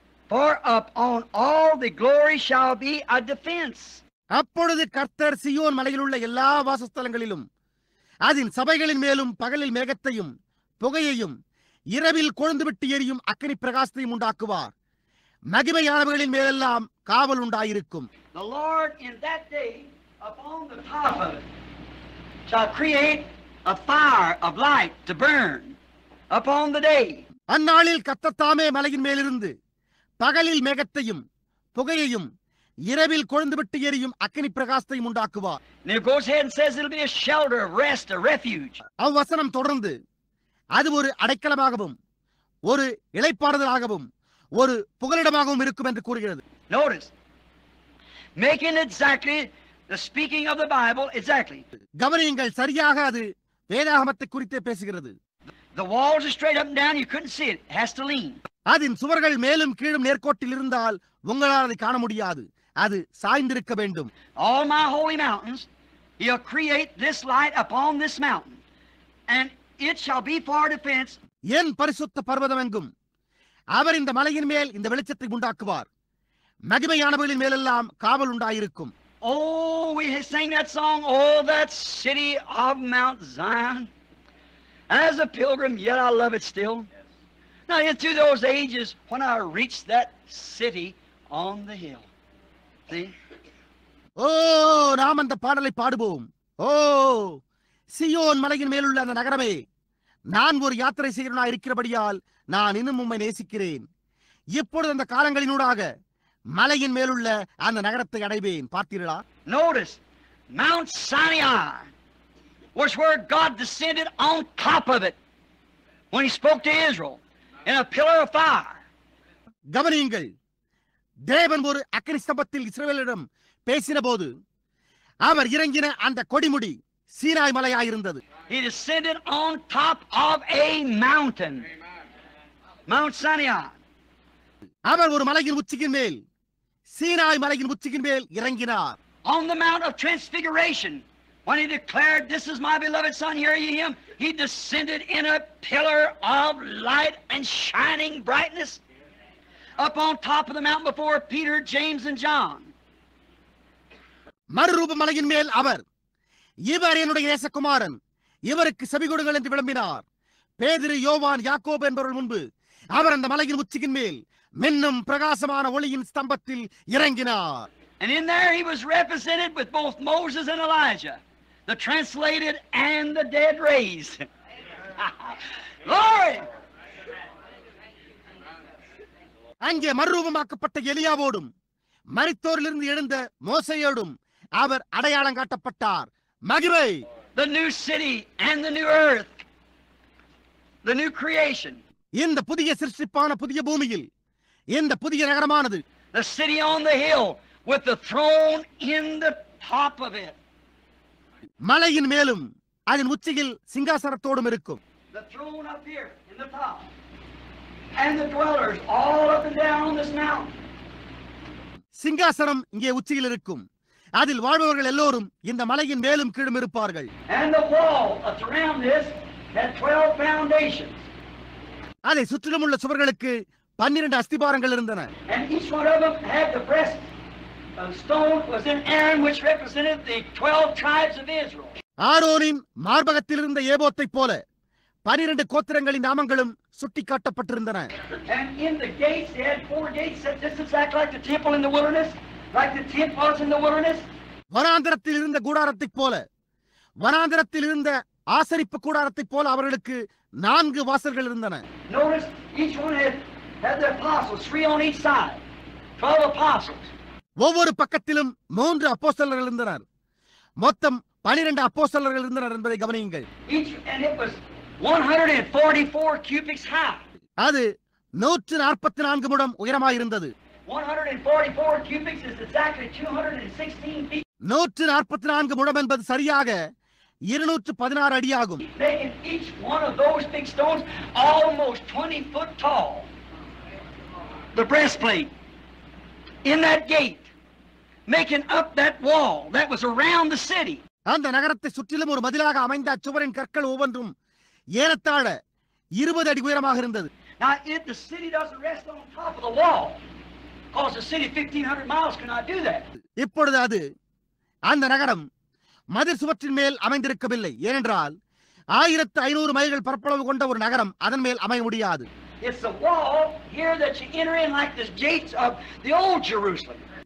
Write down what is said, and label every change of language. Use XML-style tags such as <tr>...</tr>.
<en>For upon all the glory shall be a defense.</en> <ta>அப்பொழுது கர்த்தர் Zion மலையில் உள்ள எல்லா வாசஸ்தலங்களிலும் அதன் சபைகளின் மேலும் பகலில் மேகத்தையும் புகையையும் இரவில் கொழுந்துவிட்டு எரியும் அக்கினி பிரகாசத்தையும் உண்டாக்குவார். மகிமையானவர்களின் மேலெல்லாம் காவல் உண்டாயிருக்கும்.</ta> <en>The Lord in that day upon the top of it shall create a fire of light to burn upon the day.</en> <ta>அந்நாளில் கர்த்தர் தாமே மலையின் மேலிருந்து பகலில் மேகத்தையும் புகையையும் இரவில் கொழுந்துவிட்டு எரியும் அக்கினி பிரகாசத்தையும் உண்டாக்குவார்.</ta> <en>And it goes ahead and says it'll be a shelter, a rest, a refuge.</en> <ta>அவ்வசனம் தொடர்ந்து அது ஒரு அடைக்கலமாகவும் ஒரு இளைப்பாறுதலாகவும் ஒரு புகலிடமாகவும் இருக்கும் என்று கூறுகிறது.</ta> <en>Notice, making exactly the speaking of the Bible exactly.</en> <ta>கவனியுங்கள், சரியாக அது வேதாகமத்தை குறித்தே பேசுகிறது.</ta> <en>The walls are straight up and down, you couldn't see it. It has to lean.</en> <ta>அதன் சுவர்கள் மேலும் கீழும் நேர்கோட்டில் இருந்தால் உங்களால் அதை காண முடியாது, அது சாய்ந்திருக்க வேண்டும்.</ta> <en>All my holy mountains, he'll create this light upon this mountain, and it shall be for defense.</en> <ta>என் பரிசுத்த பர்வதம் எங்கும் அவர் இந்த மலையின் மேல் இந்த வெளிச்சத்தை உண்டாக்குவார். மகிமையானவர்களின் மேலெல்லாம் காவல் உண்டாயிருக்கும்.</ta> <en>Oh, we sang that song, oh, that city of Mount Zion. As a pilgrim, yet I love it still. Now, through those ages, when I reached that city on the hill. See?</en> <ta>ஓ, நாம் அந்த பாடலை பாடுவோம். ஓ, Zion மலையின் மேலுள்ள அந்த நகரமே, நான் ஒரு யாத்திரை செய்கிறவனாய் இருக்கிறபடியால் நான் இன்னும் உம்மை நேசிக்கிறேன். இப்பொழுது அந்த காலங்களினூடாக மலையின் மேலுள்ள அந்த நகரத்தை அடைவேன். பார்த்தீர்களா?</ta> <en>Notice, Mount Sinai. was where God descended on top of it when He spoke to Israel in a pillar of fire.</en> <ta>கவனியுங்கள், தேவன் ஒரு அக்கினி ஸ்தம்பத்தில் இஸ்ரவேலிடம் பேசின போது அவர் இறங்கின அந்த கொடிமுடி Sinai மலையாயிருந்தது.</ta> <en>He descended on top of a mountain, Mount Sinai.</en> <ta>அவர் ஒரு மலையின் உச்சியின் மேல், சீனாய் மலையின் உச்சியின் மேல் இறங்கினார்.</ta> <en>On the Mount of Transfiguration, when He declared, "This is my beloved Son, hear ye Him," He descended in a pillar of light and shining brightness up on top of the mountain before Peter, James, and John.</en> <ta>மறுரூப மலையின் மேல் அவர், இவர் என்னுடைய நேசகுமாரன், இவருக்கு செவிகொடுங்கள் என்று விளம்பினார். பேதுரு, யோவான், யாக்கோபு என்பவர்கள் முன்பு அவர் அந்த மலையின் உச்சியின் மேல் மின்னும் பிரகாசமான ஒளியின் ஸ்தம்பத்தில் இறங்கினார்.</ta> <en>And in there He was represented with both Moses and Elijah, the translated and the dead raised. Glory!</en> <ta>அங்கே மறுரூபமாக்கப்பட்ட எலியாவோடும் மரித்தோரிலிருந்து எழுந்த மோசையோடும் அவர் அடையாளம் காட்டப்பட்டார். மகிமை!</ta> <en>The new city and the new earth, the new creation.</en> <ta>இந்த புதிய சிருஷ்டிப்பான புதிய பூமியில் இந்த புதிய நகரமானது,</ta> <en>The city on the hill with the throne in the top of it.</en> <ta>மலையின் மேலும் அதன் உச்சியில் சிங்காசனத்தோடும் இருக்கும்.</ta> <en>The throne up here in the top. And the dwellers all up and down on this mountain.</en> <ta>சிங்காசனம் இங்கே உச்சியில் இருக்கும். அதில் வாழ்பவர்கள் எல்லோரும் இந்த மலையின் மேலும் கீழும் இருப்பார்கள்.</ta> <en>And the wall around this had 12 foundations.</en> <ta>அதை சுற்றிலும் உள்ள சுவர்களுக்கு 12 அஸ்திபாரங்கள் இருந்தன.</ta> <en>And each one of them had the breast of stone was in Aaron, which represented the 12 tribes of Israel.</en> <ta>ஆரோனின் மார்பகத்தில் இருந்த ஏபோத்தைப் போல 12 கோத்திரங்களின் நாமங்களும் சுட்டிக்காட்டப்பட்டிருந்தன.</ta> <en>And in the gates they had 4 gates that just exactly like the temple in the wilderness, like the tent was in the wilderness.</en> <ta>வனாந்திரத்தில் இருந்த கூடாரத்தைப் போல, வனாந்திரத்தில் இருந்த ஆசரிப்பு கூடாரத்தைப் போல அவர்களுக்கு 4 வாசல்கள் இருந்தன.</ta> <en>Notice each one had the apostles, 3 on each side. 12 apostles.</en> <ta>ஒவ்வொரு பக்கத்திலும் 3 அப்போஸ்தலர்கள் இருந்தனர். மொத்தம் 12 அப்போஸ்தலர்கள் இருந்தனர் என்பதை கவனியுங்கள்.</ta> <en>Each and it was 144 cubits high.</en> <ta>அது 144 முழம் உயரமாயிருந்தது.</ta> <en>144 cubits is exactly 216 feet.</en> <ta>144 முழம் என்பது சரியாக 216 அடியாகும்.</ta> <en>Making each one of those big stones almost 20 foot tall. The breastplate in that gate, making up that wall that was around the city.</en> <ta>அந்த நகரத்தை சுற்றிலும் ஒரு மதிலாக அமைந்த அச்சுவரின் கற்கள் ஒவ்வொன்றும் ஏறத்தாழ 20 அடி உயரமாக இருந்தது.</ta> <en>Now, if the city doesn't rest on top of the wall, because the city 1500 miles cannot do that.</en> <ta>இப்பொழுது அது அந்த நகரம் மதில் சுவற்றின் மேல் அமைந்திருக்கவில்லை. ஏனென்றால் 1500 மைல்கள் பரப்பளவு கொண்ட ஒரு நகரம் அதன் மேல் அமைய முடியாது.</ta> <en>It's the wall here that you enter in like the gates of the old Jerusalem.</en>